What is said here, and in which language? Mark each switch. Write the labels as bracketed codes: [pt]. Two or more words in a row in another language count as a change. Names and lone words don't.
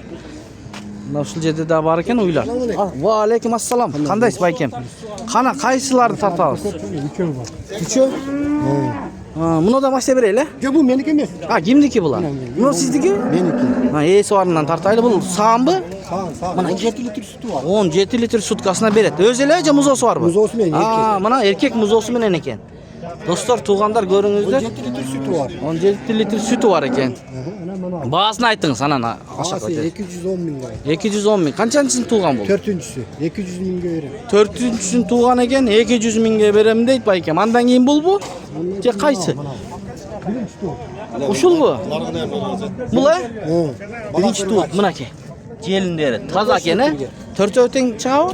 [ky] Мына ушул жерде да бар экен уйлар. Ва алейкум ассалам. Кандайсыз байкем? Кана кайсыларды тартабыз? Үчөө? Муну да машина берели, э? Жок, бул меники эмес. Кимдики булар? Муну сиздики? Меники. Эси барынан тартайлы. Бул саамбы? [tr] Мына 17 литр sütü var. [ky] 17 литр суткасына берет. Өзү эле же музоосу барбы? Музоосу менен эркек. Мына эркек музоосу менен экен. Достор, туугандар көрүңүздөр. [tr] 17 литр sütü var. [ky] 17 литр сүтү бар экен. Баасын айтыңыз анан ашак [tr] Bası 210 bin lira. [ky] 210 миң. Канчанчысын тууган бул? 4-cüsü 200 миңге берем. 4-чүсүн тууган экен, 200 миңге берем дейт байкем. Андан кийин булбу? Же кайсы? Ушулбу? Бул, э? Биринчи туут мынакей. Желиндери таза экен, э? Төртөө тең чыгабы?